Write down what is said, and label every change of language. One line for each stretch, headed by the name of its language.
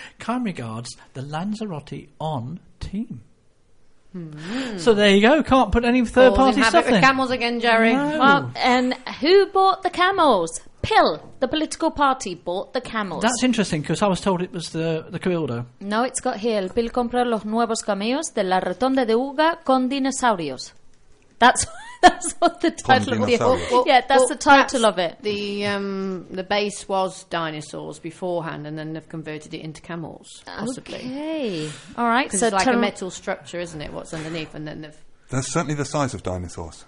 English: Kind regards, the Lanzarote On team. So there you go. Can't put any third party stuff in. Camels again, Jerry. No. Well, and who bought the camels? Pill, the political party, bought the camels. That's interesting, because I was told it was the Cabildo. No, it's got here.
Spanish: Pill compró los nuevos camellos de la Rotonda de Uga con dinosaurios.
English: That's what the title of the title of it. The base was dinosaurs beforehand, and then they've converted it into camels, possibly. Okay. All right. So it's like a metal structure, isn't it, what's underneath, and then they've... That's certainly the size of dinosaurs.